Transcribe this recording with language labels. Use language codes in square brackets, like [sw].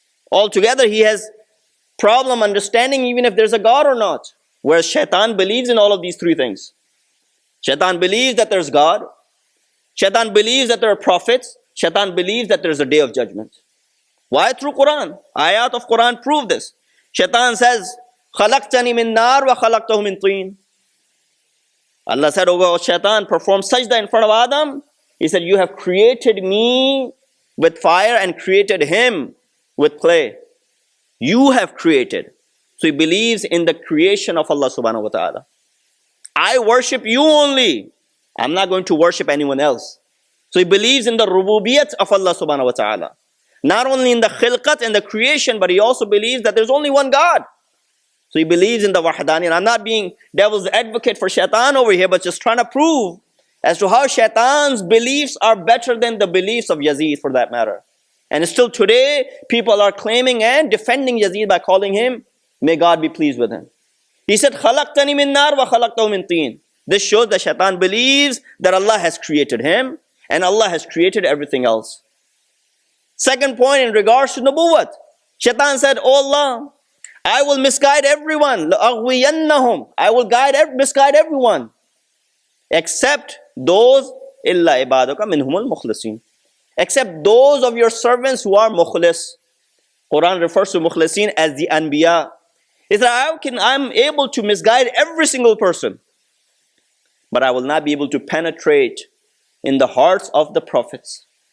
[en] Altogether, he has problem understanding even if there's a God or not. Whereas Shaitan believes in all of these 3 things. Shaitan believes that there's God. Shaitan believes that there are prophets. Shaitan believes that there's a day of judgment. Why? Through Quran. Ayat of Quran prove this. Shaitan says, [ar] خَلَقْتَنِي مِن نَارٍ وَخَلَقْتَهُ مِن طِينٍ. [en] Allah said, oh Shaitan, perform sajda in front of Adam. He said, you have created me with fire and created him with clay. You have created. So he believes in the creation of Allah subhanahu wa ta'ala. I worship you only. I'm not going to worship anyone else. So he believes in the rububiyat of Allah subhanahu wa ta'ala. Not only in the khilqat and the creation, but he also believes that there's only one God. So he believes in the wahdani. And I'm not being devil's advocate for Shaitan over here, but just trying to prove as to how Shaitan's beliefs are better than the beliefs of Yazid for that matter. And still today, people are claiming and defending Yazid by calling him, may God be pleased with him. He said, [ar] خَلَقْتَنِي مِن نَارٍ وَخَلَقْتَهُ مِن طِينٍ. [en] This shows that Shaitan believes that Allah has created him and Allah has created everything else. Second point in regards to Nubuwwat. Shaitan said, oh Allah, I will misguide everyone. [ar] لَأَغْوِيَنَّهُمْ. [en] I will misguide everyone. Except those, [ar] إِلَّا عِبَادَكَ مِنْهُمُ الْمُخْلَصِينَ. [en] Except those of your servants who are mukhlis. Quran refers to mukhlisin as the anbiya. He said, I'm able to misguide every single person, but I will not be able to penetrate in the hearts of the prophets.